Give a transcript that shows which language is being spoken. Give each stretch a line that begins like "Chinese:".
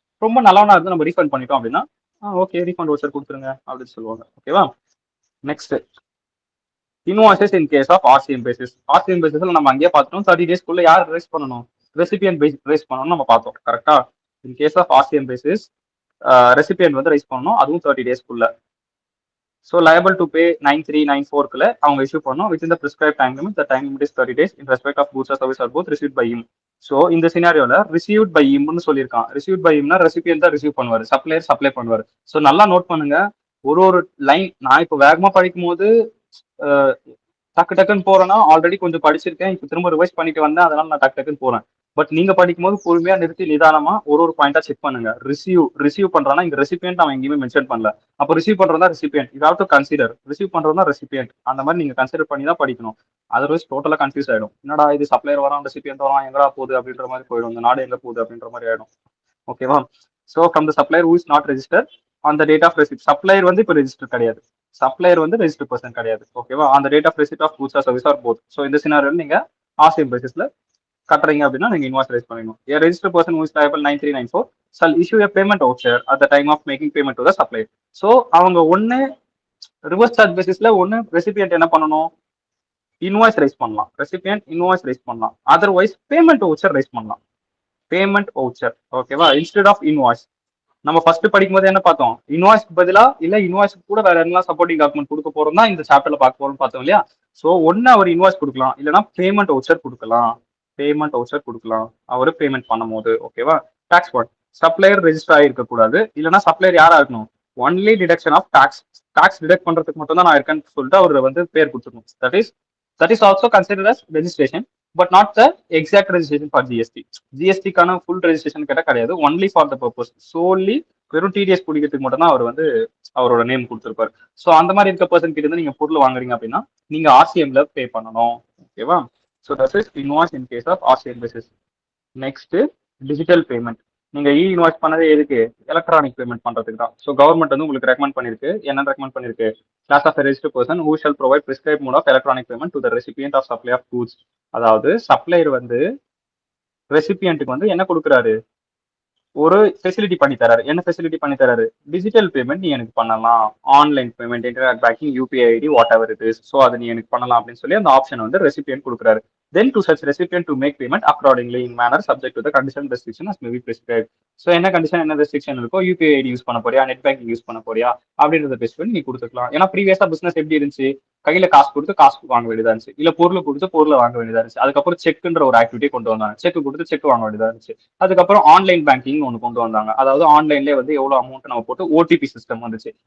Tamil: ரொம்ப நல்லவனா இருந்து நம்ம ரீஃபண்ட் பண்ணிட்டோம் அப்படின்னா ஓகே ரீஃபண்ட் வவுச்சர் கொடுத்துருங்க அப்படின்னு சொல்லுவாங்க. ஓகேவா?
English: Next invoices in case of RCM basis.
Tamil: RCM பேசிஸ்ல நம்ம அங்கேயே பார்த்துட்டோம் 30 டேஸ்க்குள்ள யார் ரைஸ் பண்ணணும்? ரெசிபியன் ரைஸ் பண்ணணும் நம்ம பார்த்தோம். கரெக்டா?
English: in case of RCM basis
Tamil: ரெசிபியன் வந்து ரைஸ் பண்ணணும், அதுவும் 30 டேஸ்க்குள்ள.
English: so liable to pay 9394க்குள்ள
Tamil: அவங்க இஷ்யூ பண்ணணும்
English: within the prescribed time limit. The time limit is 30 days in respect of goods or service or both received by him.
Tamil: So இந்த சினாரியோல received by ஹிம்னு சொல்லியிருக்கான். Received by ஹிம்னா ரெசிபியன் தான் receive பண்ணுவார், supplier supply பண்ணுவார். So நல்லா note பண்ணுங்க. ஒரு line நான் இப்போ வேகமா படிக்கும் போது டக்கு டக்குன்னு போறேன்னா ஆல்ரெடி கொஞ்சம் படிச்சிருக்கேன், இப்போ திரும்ப ரிவைஸ் பண்ணிட்டு வந்தேன், அதனால நான் டக்கு டக்குன்னு போறேன். பட் நீங்க படிக்கும் போது பொறுமையா நிறுத்தி நிதானமா ஒரு பாயிண்டா செக் பண்ணுங்க. ரிசீவ் பண்றானா இங்க ரெசிபியன்ட் அவன் எங்கேயுமே மென்ஷன் பண்ணல, அப்போ ரிசீவ் பண்றதா recipient,
English: You have to consider.
Tamil: Receive பண்றதா ரெசிபியன்ட், அந்த மாதிரி நீங்க கன்சிடர் பண்ணி தான் படிக்கணும். அதர்வைஸ் டோட்டலா கன்ஃபியூஸ் ஆயிடும். என்னடா இது சப்ளையர் வரான் ரெசிபியன்ட் வரான் எங்கடா போகுது அப்படின்ற மாதிரி போயிடும், இந்த நாடு எங்க போகுது அப்படின்ற மாதிரி ஆயிடும். ஓகேவா?
English: So from the supplier who is not register on the date of receipt.
Tamil: Supplier வந்து இப்போ ரெஜிஸ்டர் கிடையாது, சப்ளையர் வந்து ரெஜிஸ்டர் பர்சன் கிடையாது. ஓகேவா? அந்த date of receipt of goods R service are both. So இந்த சினாரியோல நீங்க ஆர்சிஎம் பேசிஸ்ல கட்டுறீங்க அப்படின்னா நீங்க இன்வாய்ஸ் ரைஸ் பண்ணணும்.
English: A registered person who is liable 9394 shall issue a payment voucher at the time of making payment to the supplier.
Tamil: So அவங்க ஒன்னு reverse charge பேசிஸ்ல ஒன்னு ரெசிபியன்ட் என்ன பண்ணணும்? இன்வாய்ஸ் ரைஸ் பண்ணலாம், ரெசிபியன்ட் இன்வாய்ஸ் ரைஸ் பண்ணலாம். Otherwise payment voucher rice பண்ணலாம். Payment voucher. ஓகேவா?
English: Instead of invoice.
Tamil: நம்ம ஃபர்ஸ்ட் படிக்கும் போது என்ன பார்த்தோம்? இன்வாய்ஸ்க்கு பதிலா இல்ல இன்வாய்ஸ்க்கு கூட வேற என்ன சப்போர்ட்டிங் டாக்குமெண்ட் கொடுக்க போறோம் தான் இந்த சாப்டர்ல பார்க்க போறோம்னு பார்த்தோம் இல்லையா? ஸோ ஒன்னு அவர் இன்வாய்ஸ் கொடுக்கலாம், இல்லைன்னா பேமெண்ட் வவுச்சர் கொடுக்கலாம். பேமெண்ட் வவுச்சர் கொடுக்கலாம் அவரு பேமெண்ட் பண்ணும் போது. ஓகேவா? Tax point. சப்ளையர் ரெஜிஸ்டர் ஆகிருக்க கூடாது, இல்லைன்னா சப்ளையர் யாரா இருக்கணும்? Only deduction of tax. Tax detect பண்றதுக்கு மட்டும் தான் நான் இருக்கேன்னு சொல்லிட்டு அவர் வந்து பேர் கொடுத்துருக்கணும். That is
English: That is also considered as registration, but not the exact registration for GST.
Tamil: ஜிஎஸ்டிக்கான full registration கேட்டால் கிடையாது, ஒன்லி ஃபார் த பர்பஸ், சோன்லி வெறும் டிடிஎஸ் பிடிக்கிறதுக்கு மட்டும் தான் அவர் வந்து அவரோட நேம் கொடுத்துருப்பாரு. ஸோ அந்த மாதிரி இருக்க பர்சன் கிட்ட இருந்து நீங்க பொருள் வாங்குறீங்க அப்படின்னா நீங்க ஆர்சிஎம்ல பே பண்ணணும். ஓகேவா?
English: So that is invoice in case of RCM basis. Next digital payment.
Tamil: நீங்க இன்வாய்ஸ் பண்ணதே எதுக்கு? எலக்ட்ரானிக் பேமெண்ட் பண்றதுக்கு தான். ஸோ கவர்மெண்ட் வந்து உங்களுக்கு ரெக்கமெண்ட் பண்ணிருக்கு. என்ன ரெக்கமெண்ட் பண்ணிருக்கு?
English: Class of registered person who shall provide prescribe mode of electronic payment to the recipient of supply of goods.
Tamil: அதாவது சப்ளையர் வந்து ரெசிபியன்ட்டுக்கு வந்து என்ன கொடுக்குறாரு? ஒரு ஃபெசிலிட்டி பண்ணி தராரு. என்ன ஃபெசிலிட்டி பண்ணி தராரு? டிஜிட்டல் பேமெண்ட் நீ எனக்கு பண்ணலாம், online payment, internet banking, UPI ID,
English: Whatever it is.
Tamil: So அதை நீ எனக்கு பண்ணலாம் அப்படின்னு சொல்லி அந்த ஆப்ஷன் வந்து ரெசிபியன்ட் கொடுக்குறாரு.
English: Then to such recipient to make payment accordingly in manner subject to the condition restriction as may be prescribed.
Tamil: So என்ன கண்டிஷன், என்ன ரெஸ்ட்ரிக்ஷன் இருக்கோ, யூபிஐ ஐடி யூஸ் பண்ண போறியா, நெட் பேங்கிங் யூஸ் பண்ண போறியா அப்படின்றத பேஸ் பண்ணி நீ கொடுத்துக்கலாம். ஏன்னா ப்ரீவியஸா பிசினஸ் எப்படி இருந்துச்சு? கையில காசு கொடுத்து காசு வாங்க வேண்டியதா இருந்துச்சு, இல்ல பொருள் கொடுத்து பொருளை வாங்க வேண்டியதா இருந்துச்சு. அதுக்கப்புறம் செக்ன்ற ஒரு ஆக்டிவிட்டி கொண்டு வந்தாங்க, செக் கொடுத்து செக் வாங்க வேண்டியதா இருந்துச்சு. அதுக்கப்புறம் ஆன்லைன் பேங்கிங் ஒன்று கொண்டு வந்தாங்க, அதாவது ஆன்லைன்லேயே வந்து எவ்வளவு அமௌண்ட் நம்ம போட்டு ஓடிபி சிஸ்டம் வந்துச்சு.